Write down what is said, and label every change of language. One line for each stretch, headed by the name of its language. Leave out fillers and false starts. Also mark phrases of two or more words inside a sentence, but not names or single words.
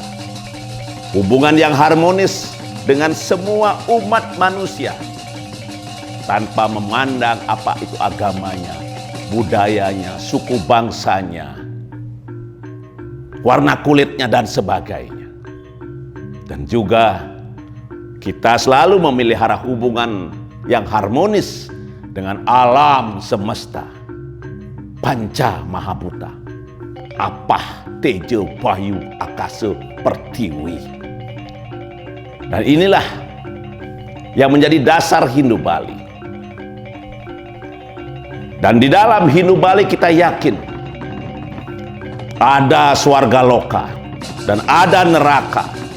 Indonesian: Hubungan yang harmonis dengan semua umat manusia tanpa memandang apa itu agamanya, budayanya, suku bangsanya, warna kulitnya dan sebagainya. Dan juga kita selalu memelihara hubungan yang harmonis dengan alam semesta, panca mahabhuta, apah, tejo, bayu, akasa, pertiwi. Dan inilah yang menjadi dasar Hindu Bali. Dan di dalam Hindu Bali kita yakin ada swarga loka dan ada neraka.